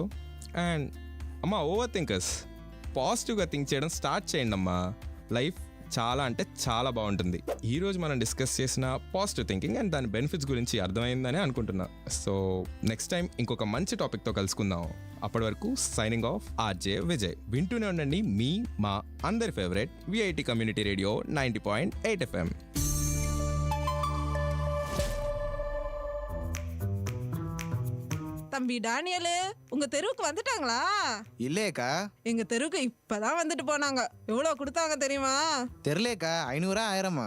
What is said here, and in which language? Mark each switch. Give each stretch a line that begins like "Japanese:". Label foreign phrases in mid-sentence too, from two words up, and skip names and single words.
Telugu: అండ్ అమ్మా
English: over thinkers,
Telugu: పాజిటివ్గా థింక్ చేయడం స్టార్ట్ చేయండి అమ్మా, లైఫ్ చాలా అంటే చాలా బాగుంటుంది. ఈరోజు మనం డిస్కస్ చేసిన
English: positive thinking and
Telugu: దాని బెనిఫిట్స్ గురించి అర్థమైందని అనుకుంటున్నా.
English: so next time
Telugu: ఇంకొక మంచి టాపిక్తో కలుసుకుందాం. అప్పటి వరకు
English: signing off
Telugu: ఆర్జే విజయ్. వింటూనే ఉండండి మీ మా అందరి ఫేవరెట్ విఐటి కమ్యూనిటీ రేడియో 90.8 FM.
Tamil: தம்பி டானியலு, உங்க தெருவுக்கு வந்துட்டாங்களா? இல்லையேக்கா. எங்க தெருவுக்கு இப்பதான் வந்துட்டு போனாங்க. எவ்வளவு கொடுத்தாங்க தெரியுமா? தெரியலேக்கா. 500 1000